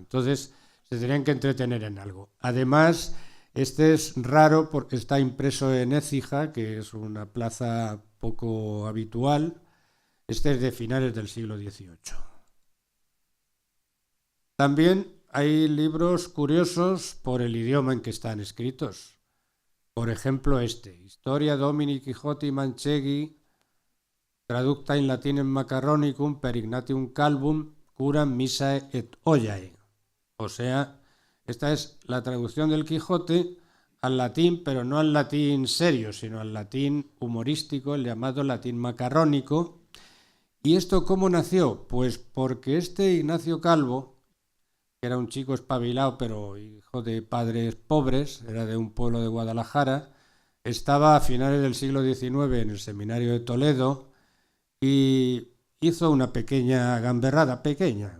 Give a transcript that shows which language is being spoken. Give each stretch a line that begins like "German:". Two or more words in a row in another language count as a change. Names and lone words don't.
Spanish: Entonces se tenían que entretener en algo. Además, este es raro porque está impreso en Écija, que es una plaza poco habitual. Este es de finales del siglo XVIII. También hay libros curiosos por el idioma en que están escritos.
Latin: Por ejemplo, Historia Domini Quixoti Manchegui, traducta in latinem macaronicum per Ignatium Calvum, curam missae et ollae.
Spanish: O sea, esta es la traducción del Quijote al latín, pero no al latín serio, sino al latín humorístico, el llamado latín macarrónico, ¿Y esto cómo nació? Pues porque este Ignacio Calvo, que era un chico espabilado, pero hijo de padres pobres, era de un pueblo de Guadalajara, estaba a finales del siglo XIX en el seminario de Toledo y hizo una pequeña gamberrada, pequeña.